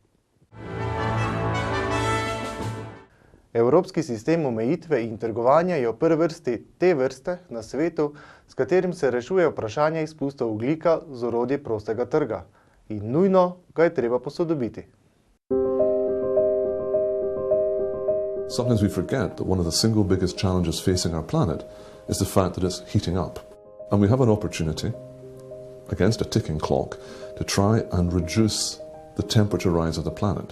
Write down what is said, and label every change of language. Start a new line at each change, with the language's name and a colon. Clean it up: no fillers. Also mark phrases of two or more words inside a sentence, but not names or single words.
Slovenian: Evropski sistem omejitve in trgovanja je v prvi vrsti te vrste na svetu, s katerim se rešuje vprašanje izpustov ogljika z orodji prostega trga. In nujno ga je treba posodobiti.
English: Sometimes we forget that one of the single biggest challenges facing our planet is the fact that it's heating up. And we have an opportunity, against a ticking clock, to try and reduce the temperature rise of the planet.